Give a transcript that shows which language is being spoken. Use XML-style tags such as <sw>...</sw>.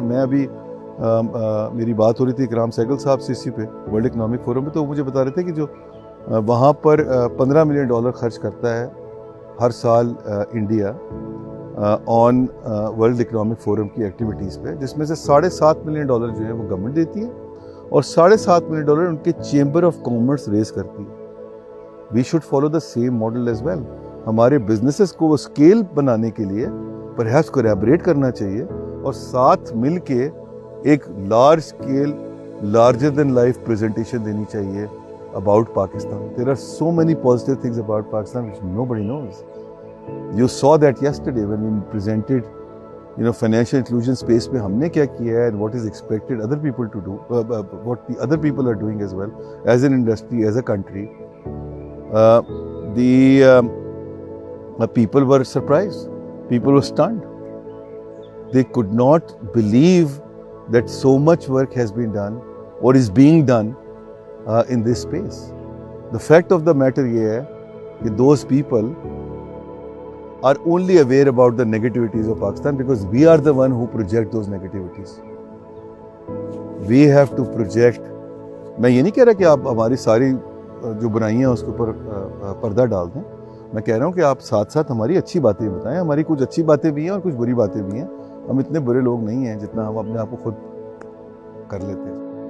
<ur>میں ابھی میری بات ہو رہی تھی اکرام سہگل صاحب سے اسی پہ ورلڈ اکنامک فورم پہ, تو وہ مجھے بتا رہے تھے کہ جو وہاں پر $15 ملین خرچ کرتا ہے ہر سال انڈیا آن ورلڈ اکنامک فورم کی ایکٹیویٹیز پہ, جس میں سے $7.5 ملین جو ہے وہ گورنمنٹ دیتی ہے اور $7.5 ملین ان کے چیمبر آف کامرس ریز کرتی ہے.</ur> <en>We should follow the same model as well.</en> <ur>ہمارے بزنسز کو وہ اسکیل بنانے کے لیے پرہیپس کولیبریٹ کرنا چاہیے اور ساتھ مل کے ایک large scale</ur> <en>larger than life</en> <ur>presentation دینی چاہیے</ur> <en>about Pakistan. There are so many positive things about Pakistan which nobody knows. You saw that yesterday when we presented, financial inclusion space</en> <ur>pe humne kya kiya hai</ur> <en>and what is expected other people to do, what the other people are doing as well, as an industry, as a country. The people were surprised. People were stunned. They could not believe that so much work has been done or is being done in this space. The fact of the matter</en> <ur>یہ ہے کہ</ur> <en>those people are only aware about the negativities of Pakistan because we are the one who project those negativities. We have to project.</en> <ur>میں یہ نہیں کہہ رہا کہ آپ ہماری ساری جو برائیاں ہیں اس کے اوپر پردہ ڈال دیں. میں کہہ رہا ہوں کہ آپ ساتھ ساتھ ہماری اچھی باتیں بتائیں. ہماری کچھ اچھی باتیں بھی ہیں اور کچھ بری باتیں بھی ہیں. ہم اتنے برے لوگ نہیں ہیں جتنا ہم اپنے آپ کو خود کر لیتے ہیں.</ur>